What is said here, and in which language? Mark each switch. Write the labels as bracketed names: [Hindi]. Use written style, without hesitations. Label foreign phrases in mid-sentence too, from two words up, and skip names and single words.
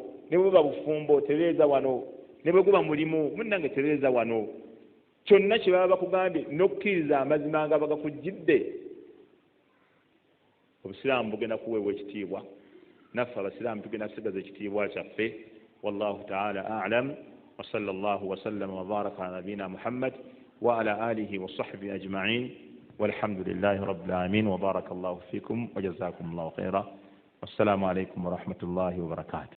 [Ganda] Ne bwe buba bufumbo, tereeza wano. Ne bwe guba mulimu, munnange tereeza wano. Kyonna kye baba bakugambye n'okukkiriza amazima nga bagakujjidde, obusiraamu bugenda kuweebwa ekitiibwa. Naffe abasiraamu tugenda kusigaza ekitiibwa kyaffe. [Arabic] والله تعالى أعلم وصلى الله وسلم وبارك على نبينا محمد وعلى آله وصحبه أجمعين والحمد لله رب العالمين وبارك الله فيكم وجزاكم الله خيرا. والسلام عليكم ورحمة الله وبركاته.